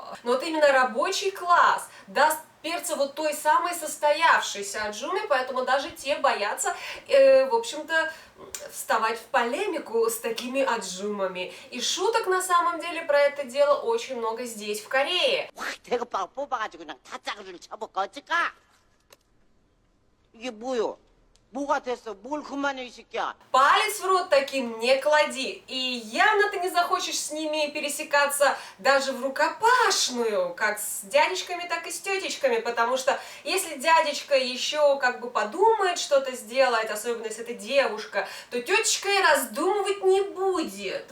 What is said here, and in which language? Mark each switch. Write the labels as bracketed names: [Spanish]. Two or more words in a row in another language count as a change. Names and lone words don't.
[Russian] Но вот именно рабочий класс даст перца вот той самой состоявшейся аджуме, поэтому даже те боятся, в общем-то, вставать в полемику с такими аджумами. И шуток на самом деле про это дело очень много здесь, в Корее. [Korean] 이게 뭐요? 뭐가 됐어? 뭘 그만해 이 새끼야. [Russian] Палец в рот таким не клади. И явно ты не захочешь с ними пересекаться даже в рукопашную, как с дядечками, так и с тетечками, потому что если дядечка еще как бы подумает что-то сделать, особенно если это девушка, то тетечка и раздумывать не будет.